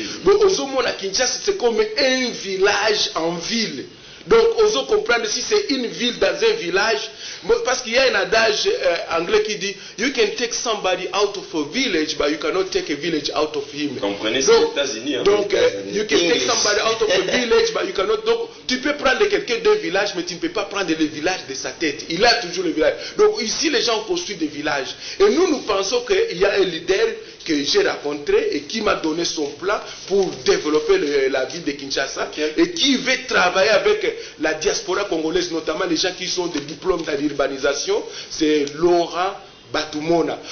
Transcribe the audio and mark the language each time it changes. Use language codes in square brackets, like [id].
[fr] Donc [ln] ozomona [fr] Kinshasa c'est comme un village en ville. Donc, on comprendre si c'est une ville dans un village, parce qu'il y a un adage anglais qui dit [en] you can take somebody out of a village, but you cannot take a village out of him. [fr] Comprenez ça aux États-Unis. [en] Donc, you can take somebody out of a village, but you cannot. [fr] Donc, tu peux prendre quelqu'un d'un village, mais tu ne peux pas prendre le village de sa tête. Il a toujours le village. Donc, ici, les gens construisent des villages. Et nous pensons qu'il y a un leader que j'ai rencontré et qui m'a donné son plan pour développer la ville de Kinshasa et qui veut travailler avec la diaspora congolaise, notamment les gens qui sont des diplômes dans l'urbanisation, c'est Laurent Batumona.